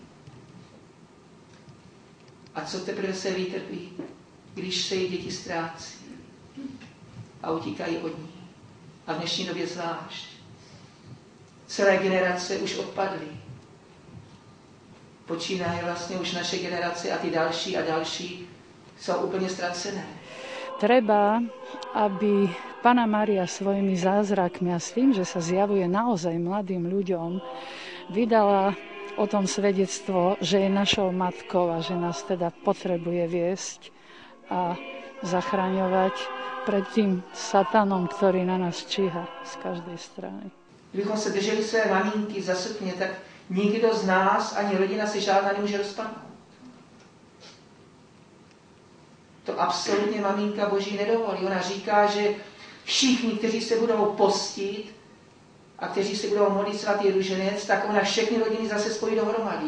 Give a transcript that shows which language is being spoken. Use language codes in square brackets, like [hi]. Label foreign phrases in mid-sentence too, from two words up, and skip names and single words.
[cs] A co teprve se vytrpí, když se její děti ztrácí a utíkají od ní. A v dnešní době zvlášť. Celé generace už odpadly. Počínaje vlastně už naše generace a ty další a další jsou úplně ztracené. [sk] Treba, aby Panna Mária svojimi zázrakmi a s tým, že sa zjavuje naozaj mladým ľuďom, vydala o tom svedectvo, že je našou matkou a že nás teda potrebuje viesť a zachraňovať pred tým satanom, ktorý na nás číha z každej strany. [cs] Kdybychom se drželi své maminky za sukně, tak nikdo z nás, ani rodina se žádná nemůže rozpadnout. To absolutně maminka Boží nedovolí. Ona říká, že všichni, kteří se budou postit a kteří se budou modlit svatý ruženec, tak ona všechny rodiny zase spojí dohromady.